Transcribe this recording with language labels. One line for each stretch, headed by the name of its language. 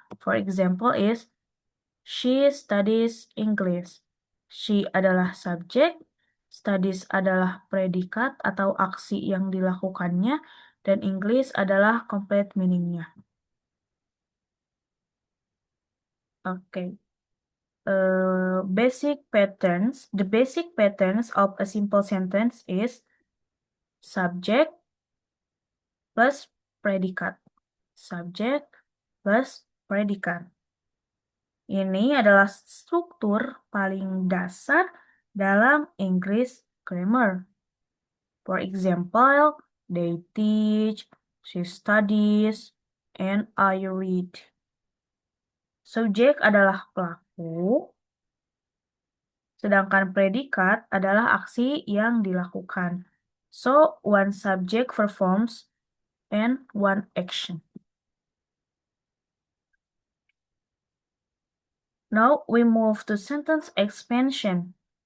English: For example is, she studies English.
Indonesian: She adalah subjek, studies adalah predikat atau aksi yang dilakukannya, dan English adalah complete meaningnya.
English: Oke. Basic patterns. The basic patterns of a simple sentence is subject plus predikat. Subject plus predikat.
Indonesian: Ini adalah struktur paling dasar dalam English grammar.
English: For example, they teach, she studies, and I read.
Indonesian: Subjek adalah pelaku, sedangkan predikat adalah aksi yang dilakukan.
English: So, one subject performs and one action. Now we move to sentence expansion.